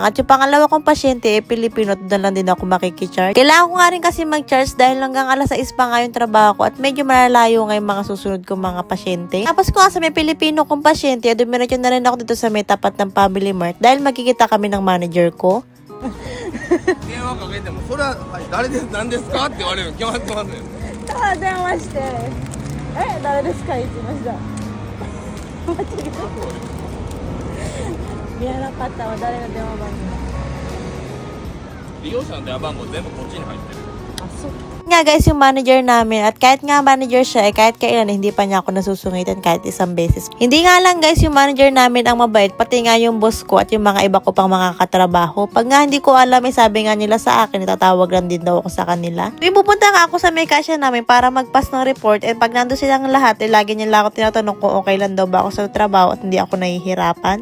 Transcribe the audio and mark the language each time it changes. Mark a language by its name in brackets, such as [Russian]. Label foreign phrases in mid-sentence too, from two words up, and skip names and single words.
[Filipino] At yung pangalawa kong pasyente Pilipino, doon lang din ako makikicharge. Kailangan ko nga rin kasi mag-charge dahil hanggang alas 6 pa nga yung trabaho ko at medyo malalayo nga yung mga susunod kong mga pasyente. Tapos ko nga sa may Pilipino kong pasyente, dumiretso na rin ako dito sa may tapat ng Family Mart dahil magkikita kami ng manager ko. [Japanese] 電話かけてもそれは誰です何ですかって言われる決まってますよ。ただ電話して誰ですか言ってました間違えた見えなかったわ誰の電話番号利用者の電話番号全部こっちに入ってる。あそう [Filipino] Nga guys, yung manager namin at kahit nga manager siya kahit kailan hindi pa niya ako nasusungitan kahit isang beses. Hindi nga lang guys yung manager namin ang mabait, pati nga yung boss ko at yung mga iba ko pang mga katrabaho. Pag nga hindi ko alam, sabi nga nila sa akin, itatawag lang din daw ako sa kanila. Tuwing pupunta nga ako sa may kasya namin para magpass ng report and pag nando silang lahat, lagi nila ako tinatanong kung okay lang daw ba ako sa trabaho at hindi ako nahihirapan.